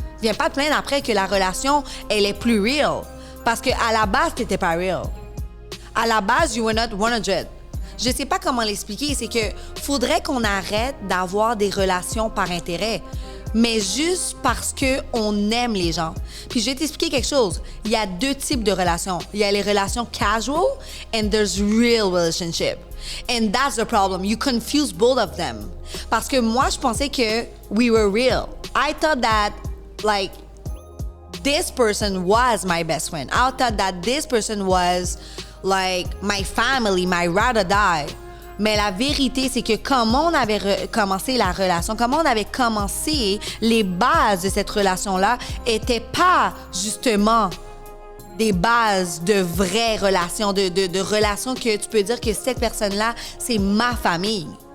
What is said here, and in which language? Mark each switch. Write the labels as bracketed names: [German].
[French] Viens pas te plaindre après que la relation, elle est plus real. Parce qu'à la base, t'étais pas real. À la base, [English] you were not 100. [French] Je sais pas comment l'expliquer. C'est que faudrait qu'on arrête d'avoir des relations par intérêt. mais juste parce qu'on aime les gens. Puis je vais t'expliquer quelque chose. Il y a 2 types de relations. Il y a les relations [English] casual and there's real relationship. And that's the problem. You confuse both of them. [French] Parce que moi, je pensais que [English] we were real. I thought that, like, this person was my best friend. I thought that this person was, like, my family, my ride or die. [French] Mais la vérité, c'est que comment on avait commencé la relation, comment on avait commencé les bases de cette relation-là, n'étaient pas justement des bases de vraies relations, de relations que tu peux dire que cette personne-là, c'est ma famille.